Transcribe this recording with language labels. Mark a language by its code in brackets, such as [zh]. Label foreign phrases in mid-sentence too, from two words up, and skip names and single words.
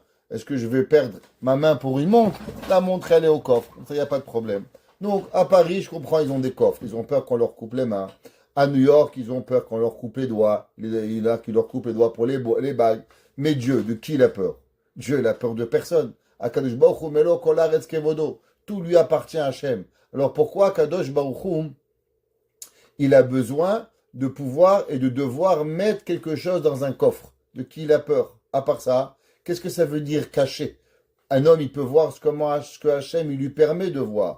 [fr] Est-ce que je vais perdre ma main pour une montre? La montre, elle est au coffre. Ça, il n'y a pas de problème. Donc, à Paris, je comprends, ils ont des coffres. Ils ont peur qu'on leur coupe les mains. À New York, ils ont peur qu'on leur coupe les doigts. Il a qui leur coupe les doigts pour les bagues. Mais Dieu, de qui il a peur? Dieu, il a peur de personne. [he] הקדוש ברוך הוא מלא כל הארץ כבודו. [fr] Tout lui appartient à Hachem. Alors pourquoi [he] קדוש ברוך הוא, [fr] il a besoin de pouvoir et de devoir mettre quelque chose dans un coffre? De qui il a peur? À part ça, qu'est-ce que ça veut dire cacher? Un homme, il peut voir ce que Hachem il lui permet de voir.